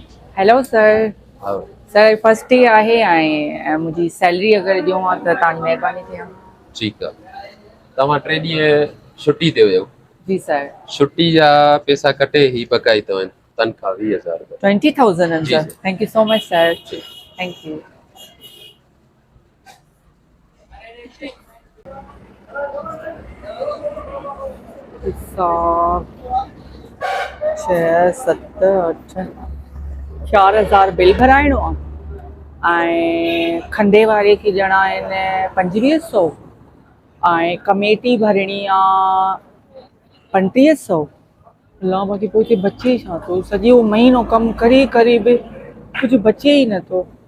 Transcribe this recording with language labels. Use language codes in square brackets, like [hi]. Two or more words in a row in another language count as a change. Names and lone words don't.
[en] hello sir. [sd] हाँ सर [en] first day [sd] आहे ऐं मुंहिंजी सैलरी अगरि ॾियो आहे त तव्हांजी महिरबानी थिए। ठीकु आहे। तव्हां 3 ॾींहं छुटी ते हुयव। जी सर। छुट्टी जा पैसा कटे ही बकाई अथव तनख़्वाह 20,000 रुपया। 20,000 जी सर। जी [en] thank you so much sir. [sd] जी। [en] thank you. [sd] हिसाब 6 7 8 4,000 बिल भराइणो आहे ऐं खंडे वारे खे ॾियणा आहिनि 2500 ऐं कमेटी भरणी आहे 3500। अलाह बाक़ी पोइ हिते बचे छा थो। सॼो महीनो कमु करे करे बि कुझु बचे ई नथो।